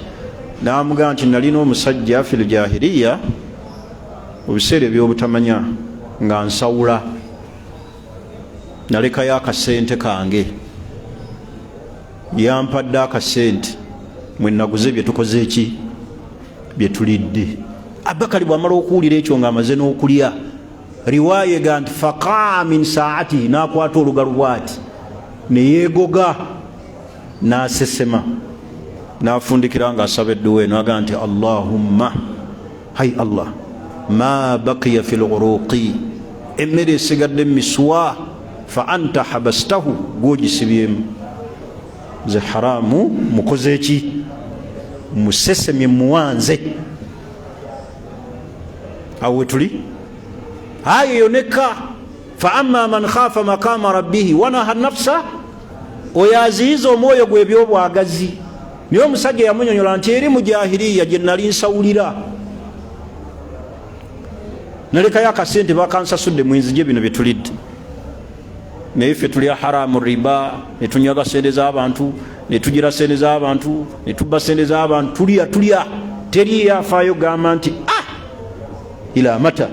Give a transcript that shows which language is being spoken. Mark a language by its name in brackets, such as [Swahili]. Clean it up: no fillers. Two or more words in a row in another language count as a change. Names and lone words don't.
[Ganda] N'amugamba nti nalina omusajja [Arabic] في الجاهلية [Ganda] mu biseera ebyobutamanya nga nsawula, nalekayo akasente kange, yampadde akasente mwe naguze bye tukoze eki bye tulidde. Abubakari bw'amala okuwulira ekyo ng'amaze n'okulya, riwaaya ega nti [Arabic] فقاء من ساعته, [Ganda] n'akwata olugalo bw'ati ne yeegoga n'asesema, n'afundikira ng'asaba edduwa eno agamba nti Allahumma, hay Allah, [Arabic] ما بقي في العروق, [Ganda] emmere esigadde miswa, [Arabic] فأنت حبسته, [Ganda] gw'ogisibyemu. Ze haramu mukoze eki? Musesemye, muwanze. Awe tuli aya eyo nekka, [Arabic] فأما من خاف مقام ربه ونهى النفس, [Ganda] oyo aziyiza omwoyo gwe ebyobwagazi. Naye omusajja yamunyonyola nti eri mu jahiliya gye nali nsawulira, nalekayo akasente bakansasudde mwenzije bino bye tulidde. Naye ffe tulya haramu riba, ne tunyaga sente z'abantu, ne tugira sente z'abantu, ne tubba sente z'abantu, tulya teri yafaayo gamba nti [Arabic] إلى متى.